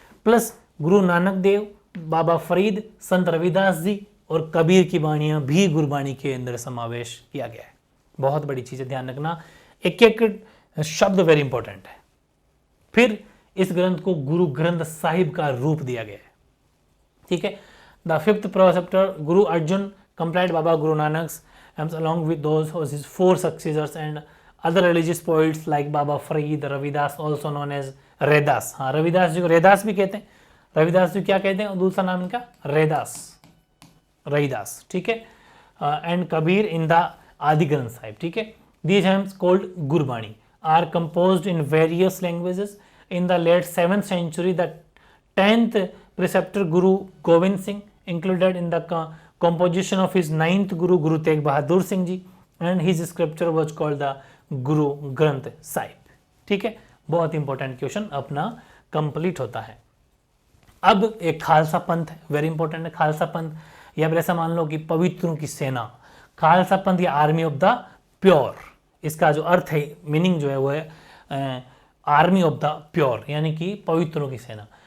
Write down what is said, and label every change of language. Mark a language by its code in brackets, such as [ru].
[hi] Plus Guru Nanak Dev, बाबा फरीद, संत रविदास जी और कबीर की बाणियां भी गुरबाणी के अंदर समावेश किया गया है। बहुत बड़ी चीज़ है, ध्यान रखना, एक एक शब्द वेरी इंपॉर्टेंट है। फिर इस ग्रंथ को गुरु ग्रंथ साहिब का रूप दिया गया है, ठीक है। [en] the fifth preceptor Guru Arjun compiled Baba Guru Nanak along with those of his 4 successors and other religious poets like Baba Farid, Ravidas [hi] also known as Raidas. हाँ, रविदास जी को रैदास भी कहते हैं। रविदास जी क्या कहते हैं, दूसरा नाम इनका रैदास, रैदास, ठीक है। [en] and Kabir in the Adi Granth Sahib, [hi] ठीक है। [en] These hymns called Gurbani are composed in various languages. In the late 7th century, the 10th preceptor Guru Gobind Singh included in the composition of his 9th Guru, Guru Tegh Bahadur Singh Ji, and his scripture was called the Guru Granth Sahib, [hi] ठीक है। बहुत important question अपना complete होता है। अब एक खालसा पंथ है, वेरी इंपॉर्टेंट है खालसा पंथ, या फिर ऐसा मान लो कि पवित्रों की सेना। खालसा पंथ या [en] army of the pure, [hi] इसका जो अर्थ है, मीनिंग जो है वो है आर्मी ऑफ द प्योर, यानी कि पवित्रों की सेना।